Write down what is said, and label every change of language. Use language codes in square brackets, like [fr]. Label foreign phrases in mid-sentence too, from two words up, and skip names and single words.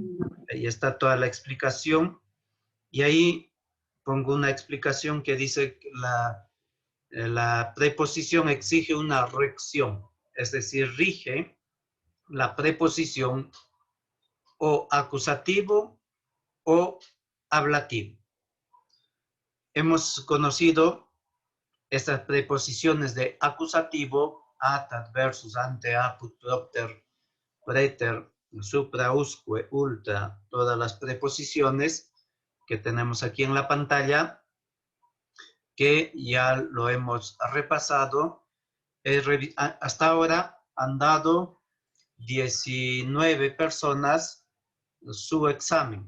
[es] Ahí está toda la explicación y ahí pongo una explicación que dice que la preposición exige una rección, es decir, rige la preposición o acusativo o ablativo. Hemos conocido estas preposiciones de acusativo, [la] at, adversus, ante, apud, propter, preter, supra, usque, ultra, [es] todas las preposiciones que tenemos aquí en la pantalla, que ya lo hemos repasado. Hasta ahora han dado 19 personas su examen.